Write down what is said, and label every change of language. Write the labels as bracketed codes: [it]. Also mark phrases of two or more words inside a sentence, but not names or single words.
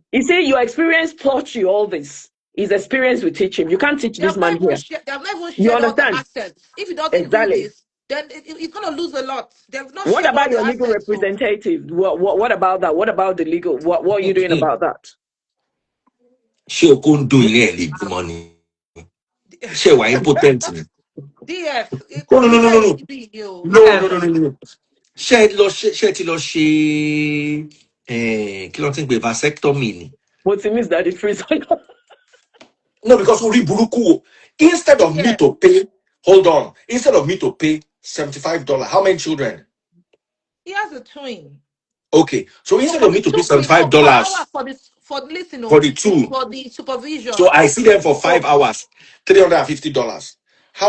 [en] you see, your experience taught you all this. His experience will teach him. You can't teach They this have not man even here. shared, they have not even You shared all the understand? assets. If he doesn't do Exactly. this, then he's going to lose a lot. They have not What shared all about the your legal assets. So representative? What about that? What about the legal? What are you doing about that? [yo] Ṣé o kò ń dùn ilé ẹ̀ lè bímọ ni? Ṣé wà impotent ni? [en] DF, No, no, no, no, no, no. you. No, no, no, no, no. [yo] Ṣé ẹ ti lọ ṣe kí ló ti ń pè vasectomy ni? [en] What it means that the freeze. No, because [yo] orí burúkú o. [en] Instead of me DF, to pay, hold on. Instead of me to pay $75, how many children? he has a twin. Okay, so So instead for of the me to pay two kids, so per hour $75 for this, for listen, for the two, for the so supervision. I see them for 5 hours, $350. How